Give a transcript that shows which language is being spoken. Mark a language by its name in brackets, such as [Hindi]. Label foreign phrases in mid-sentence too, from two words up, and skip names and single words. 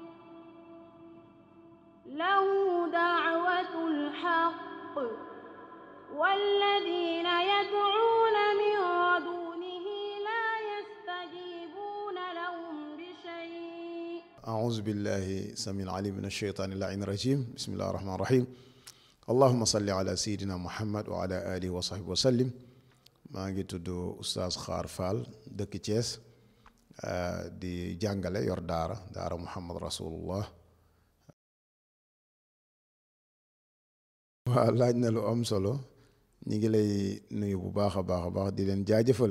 [Arabic] له دعوة الحق والذين يدعون من دونه لا يستجيبون لهم بشيء. أعوذ بالله السميع العليم من الشيطان اللعين الرجيم. بسم الله الرحمن الرحيم. اللهم صل على سيدنا محمد وعلى آله وصحبه وسلم. [Wolof] maa ngi tudd Oustaz Xaar Fall dëkk Thiès di jàngale yor daara Muhammad Rasulullah. waaw laaj na lu am solo, ñi ngi lay nuyu bu baax a baax di leen jaajëfal.